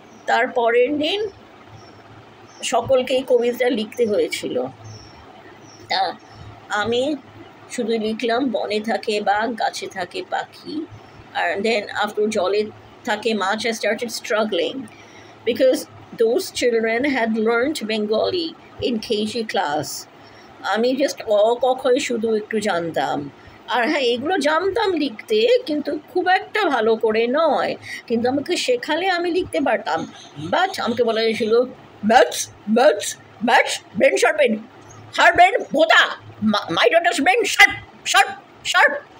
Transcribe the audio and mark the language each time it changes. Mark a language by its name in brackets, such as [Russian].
[Bangla] তারপরের দিন সকলকে এই কবিতা লিখতে হয়েছিল। তা আমি শুধু লিখলাম বনে থাকে বাঘ, গাছে থাকে পাখি, আর [English] then after [Bangla] জলে থাকে মাছ। [English] I started struggling because those children had learned Bengali in KG class. [Bangla] আমি জাস্ট কখই শুধু একটু জানতাম, আর হ্যাঁ এগুলো জানতাম লিখতে, কিন্তু খুব একটা ভালো করে নয়, কিন্তু আমাকে শেখালে আমি লিখতে পারতাম। [English] but [Bangla] আমাকে বলা হয়েছিল [English] maths maths maths, brain sharpen, her brain [Bangla] ভোতা, [English] My daughter's brain sharp sharp sharp.